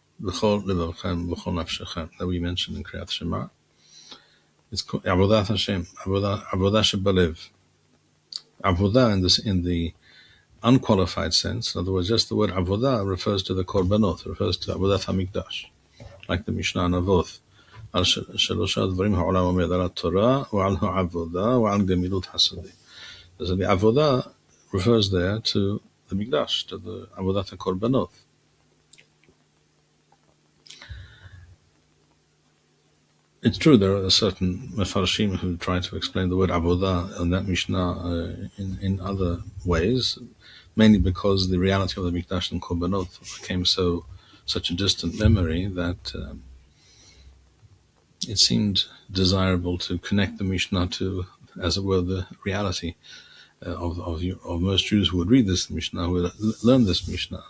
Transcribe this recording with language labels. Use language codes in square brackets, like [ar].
[en] B'chol levavchem, b'chol nafshechem, that we mentioned in Kriyat Shema. It's called Avodat Hashem, Avodah Shebalev. Avodah in the unqualified sense, in other words, just the word Avodah refers to the Korbanot, refers to Avodat HaMikdash, like the Mishnah Navoth. [he] על שלושה דברים העולם עומד, על התורה ועל העבודה ועל גמילות חסדים. [en] So the Avodah refers there to the Mikdash, to the Avodat HaKorbanot. It's true there are certain Mefarshim who try to explain the word Avodah and that Mishnah in other ways, mainly because the reality of the Mikdash and Korbanot became such a distant memory that it seemed desirable to connect the Mishnah to, as it were, the reality of most Jews who would read this Mishnah, who would learn this Mishnah.